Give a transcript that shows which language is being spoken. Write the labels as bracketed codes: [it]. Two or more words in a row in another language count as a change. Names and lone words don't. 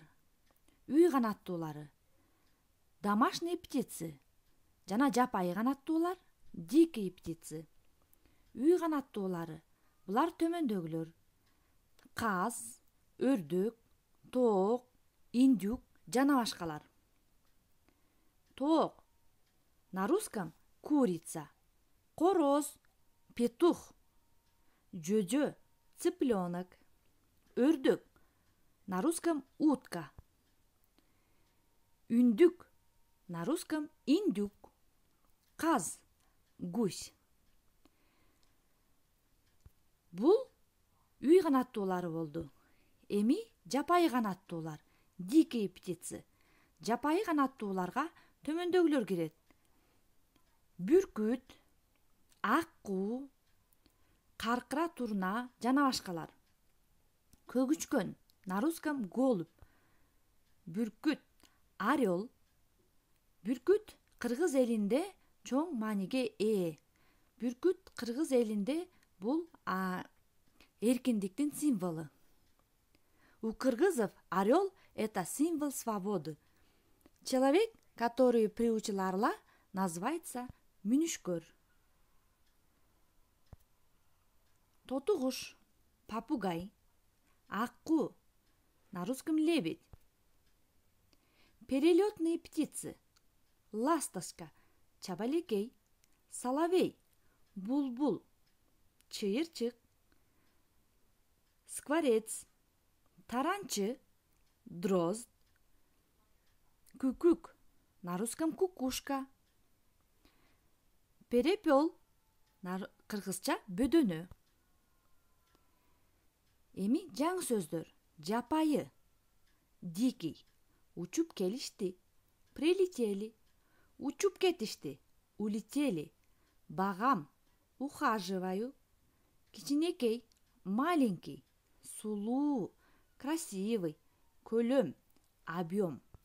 [ky] Үй канаттуулары [ru] домашние птицы [ky] жана жапайы канаттуулар [ru] дикие птицы. [ky] Үй канаттуулары булар төмөндөгүлөр: каз, өрдөк, тоок, индюк жана башкалар. [ru] Тоок на русском курица, короз петух, жөжө цыпленок, өрдөк на русском утка, үндүк на русском индюк, каз гусь. [ky] Бул үй канаттуулары болду. Эми жапайы канаттуулар [ru] дикие птицы. [ky] Жапайы канаттууларга төмөндөгүлөр кирет: бүркүт, ак куу, каркыра турна жана башкалар. [ru] Көгүчкөн на русском голубь, [ky] бүркүт орел. Бүркүт кыргыз элинде чоң мааниге ээ. Бүркүт кыргыз элинде бул эркиндиктин символу. [ru] У кыргызов орел — это символ свободы. Человек, который приучил орла, называется мүнүшкөр. [ky] Тоту куш, [ru] попугай, акку, на русском лебедь. Перелетные птицы: ласточка, чабалекей, соловей, [ky] булбул, чыйырчык, скворец, таранчы, дрозд, күкүк, [ru] на русском кукушка. Перепел, на кыргызча бөдөнө. [ky] Эми жаңы сөздөр: жапайы, дикий, учуп келишти, прилетели, учуп кетишти, улетели, багам, ухаживаю, кичинекей, маленький, сулуу, красивый, көлөм, объем.